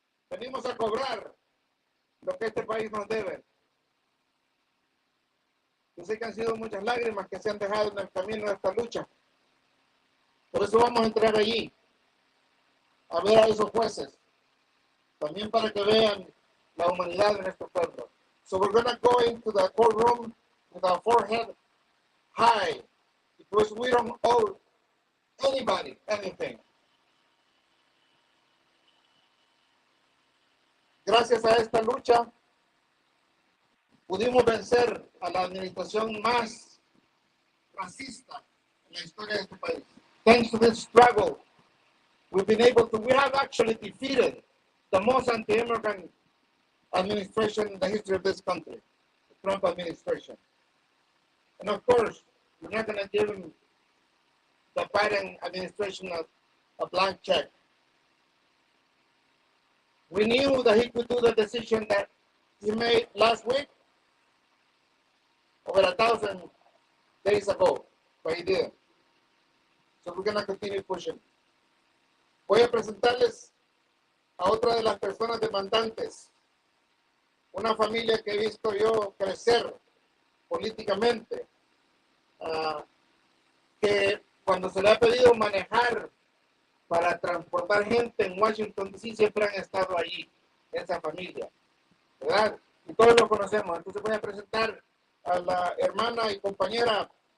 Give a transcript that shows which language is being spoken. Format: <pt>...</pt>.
<es>Venimos a cobrar lo que este país nos debe. Yo sé que han sido muchas lágrimas que se han dejado en el camino de esta lucha. Por eso vamos a entrar allí, a ver a esos jueces. También para que vean la humanidad de nuestro pueblo.</es> <en>So we're going to go into the courtroom with our forehead high, because we don't owe anybody anything.</en> <es>Gracias a esta lucha, pudimos vencer a la administración más racista en la historia de este país.</es> <en>Thanks to this struggle, we have actually defeated the most anti-immigrant administration in the history of this country, the Trump administration. And of course, we're not going to give the Biden administration a blank check. We knew that he could do the decision that he made last week, over 1,000 days ago, but he did. So we're going to continue pushing.</en> <es>Voy a presentarles a otra de las personas demandantes, una familia que he visto yo crecer políticamente, que cuando se le ha pedido manejar para transportar gente en Washington DC, siempre han estado allí, esa familia, ¿verdad? Y todos lo conocemos. Entonces voy a presentar a la hermana y compañera</es>